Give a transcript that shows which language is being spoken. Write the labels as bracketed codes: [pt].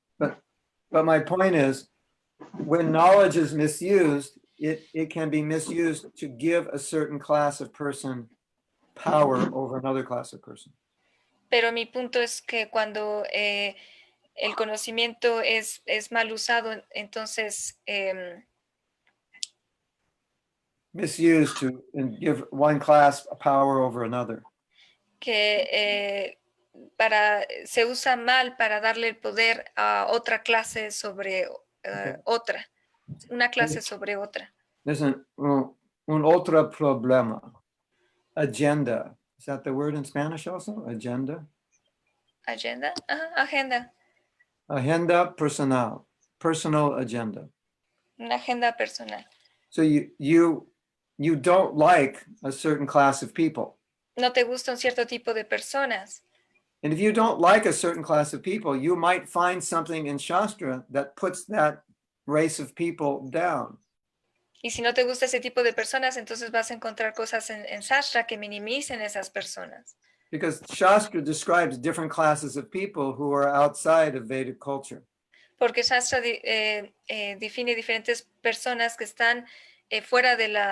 [en] But my point is, when knowledge is misused, it can be misused to give a certain class of person power over another class of person. [es] Pero mi punto es que cuando el conocimiento es mal usado, entonces [en] misused to give one class a power over another. [es] Que se usa mal para darle el poder a otra clase sobre otra. Una clase sobre otra. There's un otro problema. Agenda. [en] Is that the word in Spanish also? Agenda? Agenda? Agenda. [es] Agenda personal. [en] Personal agenda. [es] Una agenda personal. [en] So you don't like a certain class of people. [es] No te gusta un cierto tipo de personas. [en] And if you don't like a certain class of people, you might find something in Shastra that puts that race of people down. [es] Y si no te gusta ese tipo de personas, entonces vas a encontrar cosas en Shastra que minimicen esas personas. [en] Because Shastra describes different classes of people who are outside of Vedic culture. [es] Porque Shastra define diferentes personas que están fuera de